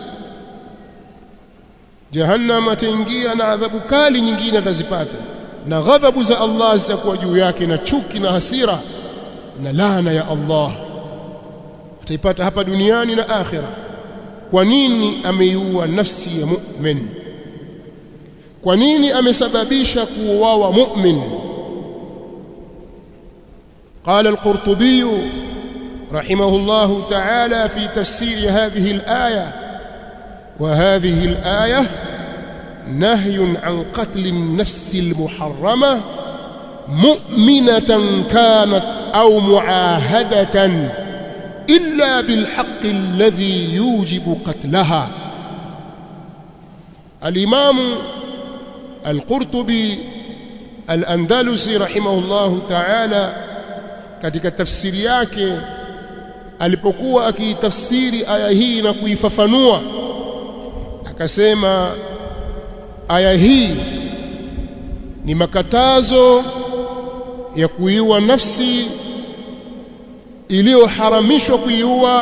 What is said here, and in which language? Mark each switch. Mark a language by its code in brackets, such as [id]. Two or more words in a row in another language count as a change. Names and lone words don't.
[sw] Jahannam ataingia na adhabu kali nyingine atazipata, na ghadhabu za Allah zitakuwa juu yake, na chuki na hasira na laana ya Allah ataipata hapa duniani na akhira. Kwa nini ameiua nafsi ya mu'min? Kwa nini amesababisha kuuawa mu'min? [ar] قال القرطبي رحمه الله تعالى في تفسير هذه الآية: وهذه الآية نهي عن قتل النفس المحرمة مؤمنة كانت أو معاهدة إلا بالحق الذي يوجب قتلها. الإمام القرطبي الأندلسي رحمه الله تعالى [sw] katika tafsiri yake alipokuwa akitafsiri aya hii na kuifafanua, akasema aya hii ni makatazo ya kuiua nafsi iliyoharamishwa kuiua.